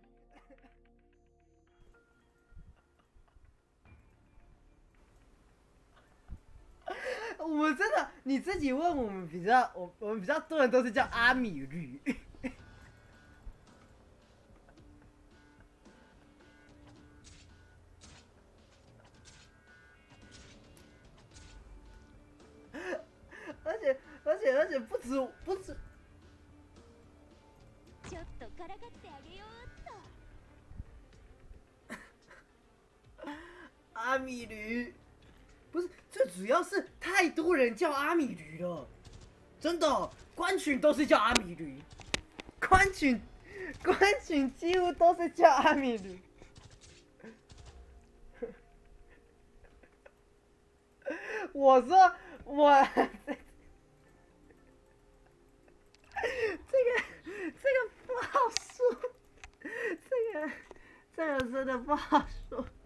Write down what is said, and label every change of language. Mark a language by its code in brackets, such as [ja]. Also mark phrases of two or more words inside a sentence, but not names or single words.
[zh] 我们真的，你自己问我们我们比较多人都是叫阿米驴。而且不止。 [ja] ちょっとからかってあげようっと。 [zh] 阿米驴，不是，最主要是太多人叫阿米驴了，真的，官群都是叫阿米驴，官群几乎都是叫阿米驴。我说这个不好说，这个真的不好说。